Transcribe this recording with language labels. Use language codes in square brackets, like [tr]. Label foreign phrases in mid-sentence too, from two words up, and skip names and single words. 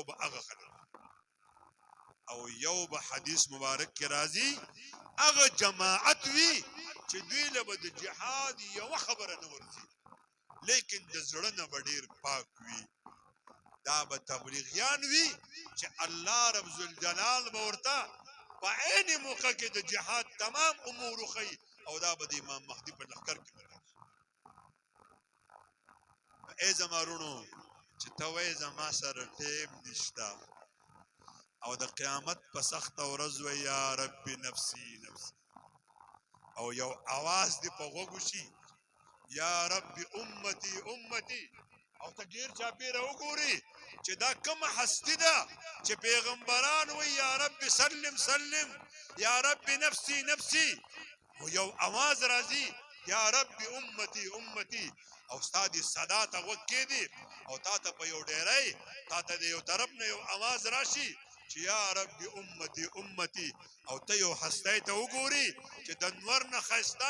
[ps] به هغه خلک او یو به حدیث مبارک کې راځي هغه جماعت وي چې دوی له به د جهاد یوه خبره نه ورځي لیکن د زړه نه به ډېر پاک وي دا به تبلیغیان وي چې الله رب ذوالجلال به ورته په عین موقع کې د جهاد تمام امور وښیي او دا به د امام مهدي په لښکر کې راشي ای زما وروڼو چې ته وایې زما سره ټیم نشته او د قیامت په سخته ورځ وایي [ar] یا رب نفسي نفسي [ps] او یو اواز دې په غوږ وشي [ar] یا رب امتی امتی [ps] او ته ډېر چاپېره وګورې چې دا کومه هستي ده چې پیغمبران وایي [ar] یا رب سلم سلم یا رب نفسي نفسي [ps] او یو اواز راځي [ar] یا رب امتی امتی [ps] او ستا دې صدا ته غوږ کېدي او تا ته په یو ډیری تا ته د یو طرف نه یو اواز راشي چې [ar] یا رب امتی امتی [ps] او ته یو هستی ته وګورې چې د نور نه ښایسته